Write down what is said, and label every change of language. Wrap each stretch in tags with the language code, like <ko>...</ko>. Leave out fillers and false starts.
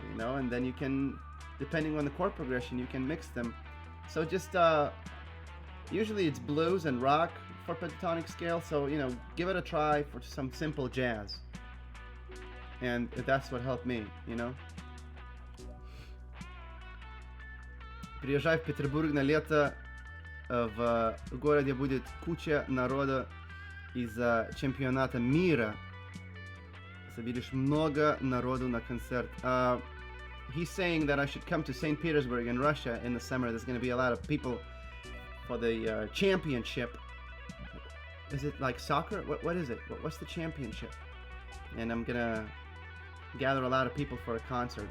<en>You know, and then you can, depending on the chord progression, you can mix them. So just usually it's blues and rock for pentatonic scale, so, you know, give it a try for some simple jazz. And that's what helped me, you know.</en> <ru>Приезжай в Петербург на лето. В городе будет куча народа из-за чемпионата мира. Соберешь много народу на концерт.</ru> <en>He's saying that I should come to St. Petersburg in Russia in the summer. There's going to be a lot of people for the championship. Is it like soccer? What is it? What's the championship? And I'm gonna gather a lot of people for a concert.</en>